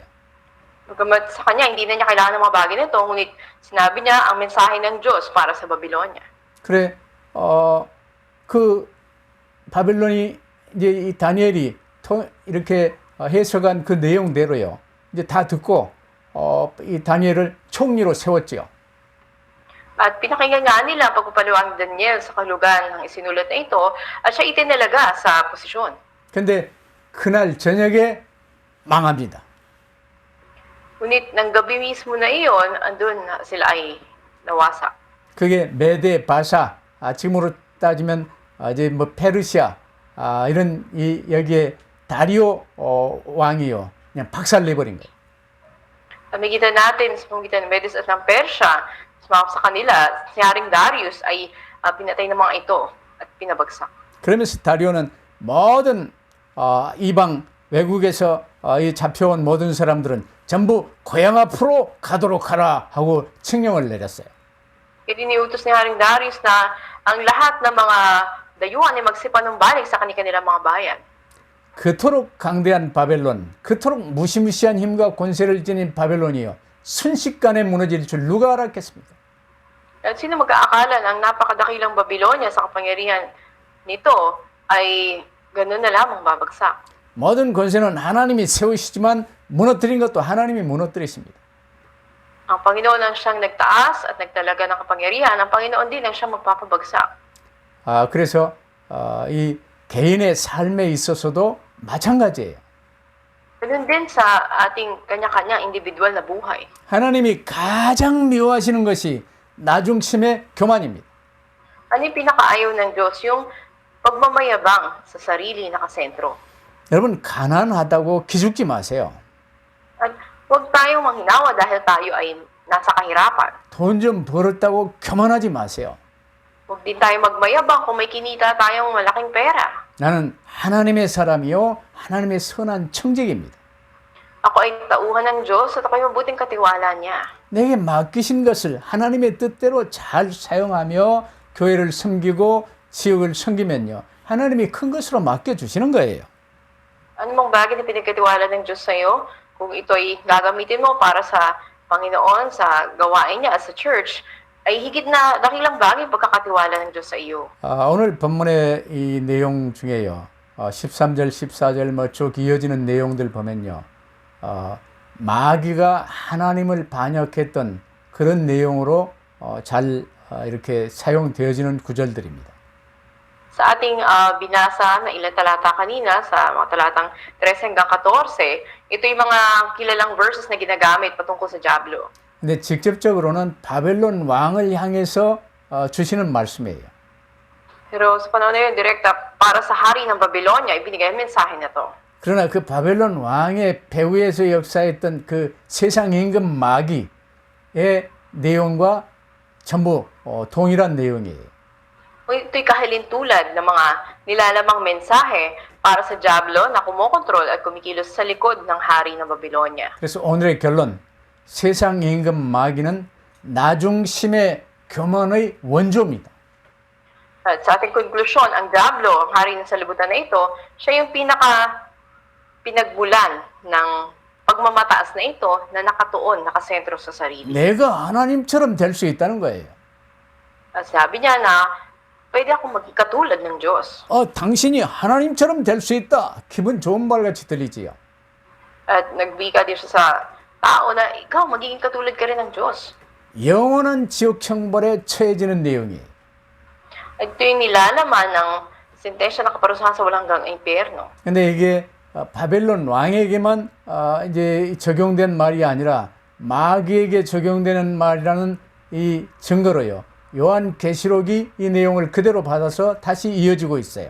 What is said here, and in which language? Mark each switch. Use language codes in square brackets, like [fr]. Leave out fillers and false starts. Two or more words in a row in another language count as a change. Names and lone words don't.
[tl] Bagamat sa kanya, hindi na niya kailangan ng mga bagay nito, ngunit sinabi niya ang mensahe ng Diyos para sa Babylonia. [ko] 그래, 그 바벨론이 이제 이 다니엘이 이렇게 해석한 그 내용대로요. 이제 다 듣고 이 다니엘을 총리로 세웠지요. [tl] At pinakinggan nga nila ang pagpapaliwanag ni Daniel sa kahulugan ng isinulat na ito at siya itinalaga sa posisyon. [ko] 근데 그날 저녁에 망합니다. [tl] Ngunit ng gabi mismo na iyon, andun sila ay nawasak. [ko] 그게 메데 바사, 지금으로 따지면 이제 뭐 페르시아, 이런 여기에 다리오 왕이요, 그냥 박살내버린 거예요. [tl] Pamigitan natin sa pamigitan ng Medes at ng Persya, sumama sa kanila, si Haring Darius ay pinatay ng mga ito at pinabagsak. [ko] 그러면서 다리오는 모든 이방 외국에서 이 잡혀온 모든 사람들은 전부 고향 앞으로 가도록 하라 하고 칙령을 내렸어요. [tl] Itiniutos ni Haring Darius na ang lahat ng mga dayuhan ay magsipanumbalik sa kanilang mga bayan. [ko] 그토록 강대한 바벨론, 그토록 무시무시한 힘과 권세를 지닌 바벨론이요, 순식간에 무너질 줄 누가 알았겠습니까? [tl] At sino mag-aakala na ang napakadakilang Babylonia sa kapangyarihan nito ay ganun na lamang babagsak. [ko] 모든 권세는 하나님이 세우시지만 무너뜨린 것도 하나님이 무너뜨리십니다. [tl] Ang Panginoon ang siyang nagtaas at nagtalaga ng kapangyarihan. Ang Panginoon din ang siyang magpapabagsak. [ko] 그래서 이 개인의 삶에 있어서도 마찬가지예요. [tl] Ganun din sa ating kanya-kanya individual na buhay. [ko] 하나님이 가장 미워하시는 것이 나중심의 교만입니다. [tl] Ano yung pinakaayaw ng Diyos? Yung pagmamayabang sa sarili nakasentro. [ko] 여러분, 가난하다고 기죽지 마세요. [tl] At huwag tayong manghinawa dahil tayo ay nasa kahirapan. [ko] 돈 좀 벌었다고 교만하지 마세요. [tl] Huwag din tayo magmayabang kung may kinita tayong malaking pera. [ko] 나는 하나님의 사람이요, 하나님의 선한 청직입니다. [tl] Ako ay tauhan ng Diyos at ako'y mabuting katiwala niya. [ko] 내게 맡기신 것을 하나님의 뜻대로 잘 사용하며 교회를 섬기고 지역을 섬기면요, 하나님이 큰 것으로 맡겨주시는 거예요. [tl] Anumang bagay na pinagkatiwala ng Diyos sa iyo, kung ito ay gagamitin mo para sa Panginoon, sa gawain niya [en] as a church, [tl] ay higit na dakilang bagay pagkakatiwala ng Diyos sa iyo. [ko] 오늘 본문의 이 내용 중에요, 13절, 14절 쭉 이어지는 내용들 보면요, 마귀가 하나님을 반역했던 그런 내용으로 잘 이렇게 사용되어지는 구절들입니다. [tl] Sa ating binasa na ilang talata kanina, sa mga talatang 13 hanggang 14, ito yung mga kilalang verses na ginagamit patungkol sa Diablo. [ko] 근데 직접적으로는 바벨론 왕을 향해서 주시는 말씀이에요. [tl] Pero sa panahon na yun, direkta para sa hari ng Babylonia, ibinigay ang mensahe na to. [ko] 그러나 그 바벨론 왕의 배후에서 역사했던 그 세상 임금 마귀의 내용과 전부 동일한 내용이에요. [tl] Ito'y kahalintulad ng mga nilalamang mensahe para sa Diablo na kumokontrol at kumikilos sa likod ng hari ng Babylonia. [ko] 그래서 오늘의 결론, 세상 임금 마귀는 나중심의 교만의 원조입니다. [tl] At sa ating konklusyon, ang Diablo, ang hari ng salibutan na ito, siya yung pinagbulan ng pagmamataas na ito na nakatuon, nakasentro sa sarili. [ko] 내가 하나님처럼 될 수 있다는 거예요. [tl] At sabi niya na, pwede akong maging katulad ng Diyos. [ko] 당신이 하나님처럼 될 수 있다. 기분 좋은 말같이 들리지요. [tl] At nagbika din siya sa tao na ikaw magiging katulad ka rin ng Diyos. [ko] 영원한 지옥 형벌에 처해지는 내용이에요. [tl] At ito yung nilalaman ng sentensya na kaparusahan sa walang hanggang impyerno. [ko] 근데 이게 바벨론 왕에게만 이제 적용된 말이 아니라 마귀에게 적용되는 말이라는 이 증거로요. 요한계시록이 이 내용을 그대로 받아서 다시 이어지고 있어요.